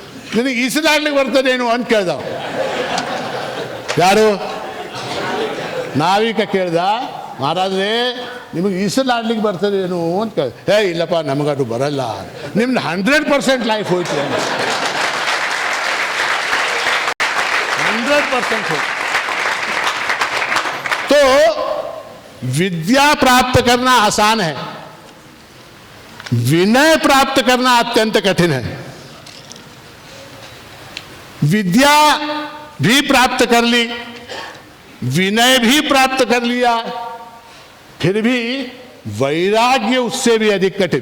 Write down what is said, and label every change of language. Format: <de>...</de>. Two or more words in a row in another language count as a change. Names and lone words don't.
<kn>ನಿನಗೆ ಈಸಲಾಡ್ಲಿಕ್ಕೆ ಬರ್ತದೇನು ಅಂತ ಕೇಳ್ದ. ಯಾರು? ನಾವಿಕ ಕೇಳ್ದ, ಮಹಾರಾಜ್ರೇ ನಿಮಗೆ ಈಸಲಾಡ್ಲಿಕ್ಕೆ ಬರ್ತದೇನು ಅಂತ ಕೇಳ್ದ. ಇಲ್ಲಪ್ಪ ನಮಗದು ಬರಲ್ಲ. ನಿಮ್ದು 100% ಲೈಫ್ ಹೋಯ್ತು, 100% हो.</kn> <hi>तो विद्या प्राप्त करना आसान है, विनय प्राप्त करना अत्यंत कठिन है. विद्या भी प्राप्त कर ली, विनय भी प्राप्त कर लिया, फिर भी वैराग्य उससे भी अधिक कठिन.</hi>